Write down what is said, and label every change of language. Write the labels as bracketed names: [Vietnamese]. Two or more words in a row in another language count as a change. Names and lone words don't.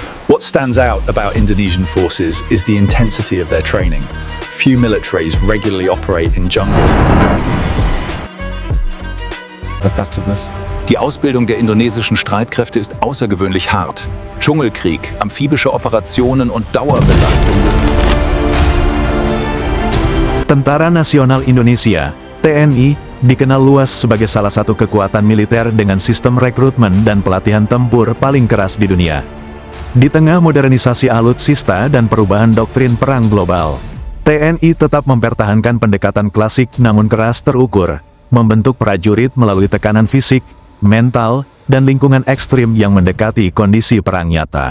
[English] What stands out about Indonesian forces is the intensity of their training. Few militaries regularly operate in jungle. [German] Die Ausbildung der indonesischen Streitkräfte ist außergewöhnlich hart. Dschungelkrieg, amphibische Operationen und Dauerbelastung. [Indonesian] Tentara Nasional Indonesia, TNI, dikenal luas sebagai salah satu kekuatan militer dengan sistem rekrutmen dan pelatihan tempur paling keras di dunia. Di tengah modernisasi alutsista dan perubahan doktrin perang global, TNI tetap mempertahankan pendekatan klasik namun keras terukur, membentuk prajurit melalui tekanan fisik, mental, dan lingkungan ekstrim yang mendekati kondisi perang nyata.